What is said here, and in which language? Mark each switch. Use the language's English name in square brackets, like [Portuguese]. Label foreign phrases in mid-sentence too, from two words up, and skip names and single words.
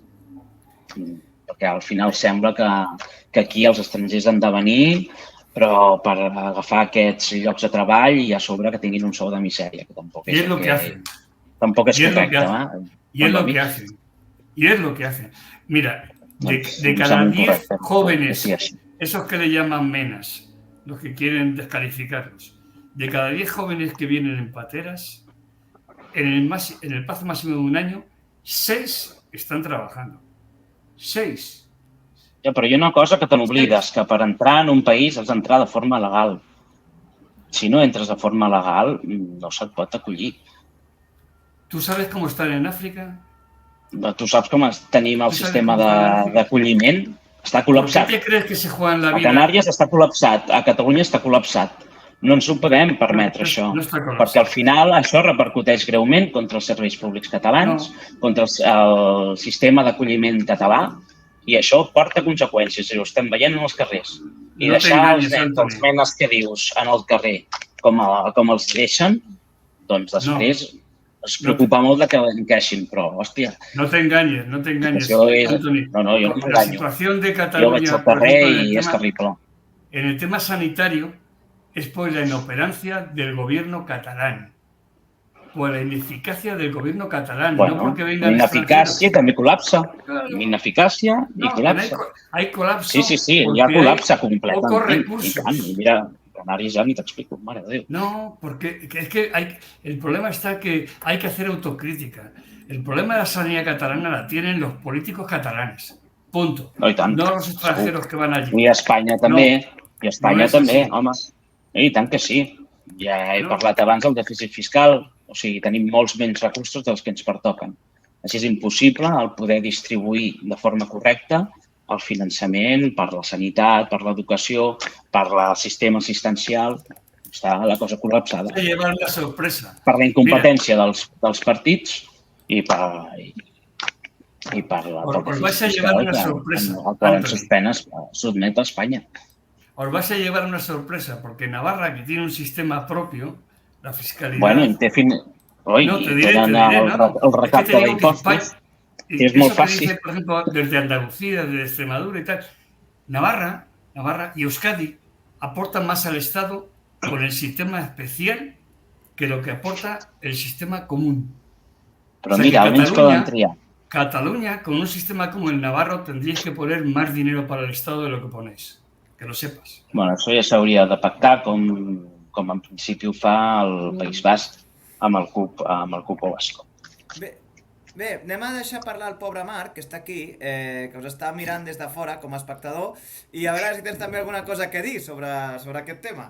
[Catalan] Perquè al final sembla que aquí els estrangers han de venir, però per agafar aquests llocs de treball i a sobre que tinguin un sou de misèria, que tampoc és correcte. [Spanish] Y es lo que hacen. Y es lo que hacen. Mira, de cada 10 jóvenes, esos que le llaman menas, los que quieren descalificarlos, de cada 10 jóvenes que vienen en pateras, en el plazo máximo de un año, 6 están trabajando. 6. [Catalan] Ja, però hi ha una cosa que te n'oblides, que per entrar en un país has d'entrar de forma legal. Si no entres de forma legal, no se't pot acollir. [Spanish] ¿Tú sabes cómo están en África? [Catalan] Tu saps com tenim el sistema d'acolliment? Està col·lapsat. [Spanish] ¿Qué crees que se juega en la vida? [Catalan] A Canàries està col·lapsat, a Catalunya està col·lapsat. No ens ho podem permetre, això, perquè al final això repercuteix greument contra els serveis públics catalans, contra el sistema d'acolliment català, i això porta conseqüències, i ho estem veient en els carrers. I deixar els menes que dius en el carrer com els deixen, doncs després es preocupa molt de que encaixin, però, hòstia... No t'enganyes, Antoni. No, jo no m'enganyo. Jo vaig al carrer i és terrible. [Spanish] En el tema sanitario, es por la inoperancia del gobierno catalán, por la ineficacia del gobierno catalán, no porque vengan [Catalan] ineficàcia també col·lapsa, ineficàcia i col·lapsa. [Spanish] Hay colapso. [Catalan] Sí, hi ha col·lapse completament. I mira, Canàries ja ni t'explico, mare de Déu. [Spanish] No, porque es que el problema está que hay que hacer autocrítica. El problema de la sanidad catalana la tienen los políticos catalanes, punto. [Catalan] No, i tant. [Spanish] No los extranjeros que van allí. [Catalan] I a Espanya també, home. I tant que sí. Ja he parlat abans del dèficit fiscal, o sigui, tenim molts menys recursos dels que ens pertoquen. Així és impossible el poder distribuir de forma correcta el finançament per la sanitat, per l'educació, per el sistema assistencial. O Està la cosa col·lapsada. [Spanish] Se llevar una sorpresa. [Catalan] Per la incompetència dels partits i per la [Spanish] Os vais a llevar una sorpresa. [Catalan] al qual ens sotmet a Espanya. [Spanish] Os vais a llevar una sorpresa, porque Navarra, que tiene un sistema propio, la fiscalidad... Bueno, no, te diré, [Catalan] tenen el recapte d'impostos, [Spanish] y es muy eso que fácil. dice, por ejemplo, desde Andalucía, desde Extremadura y tal, Navarra y Euskadi aportan más al Estado con el sistema especial que lo que aporta el sistema común. [Catalan] Però [Spanish] O sea, mira, que [Catalan] almenys poden triar. [Spanish] Cataluña, con un sistema como el Navarro, tendríais que poner más dinero para el Estado de lo que ponéis. Que lo sepas. [Catalan] Bueno, això ja s'hauria de pactar com en principi ho fa el País Basc amb el Cupo Basco. Bé, anem a deixar parlar el pobre Marc, que està aquí, que us està mirant des de fora com a espectador, i a veure si tens també alguna cosa que dir sobre aquest tema.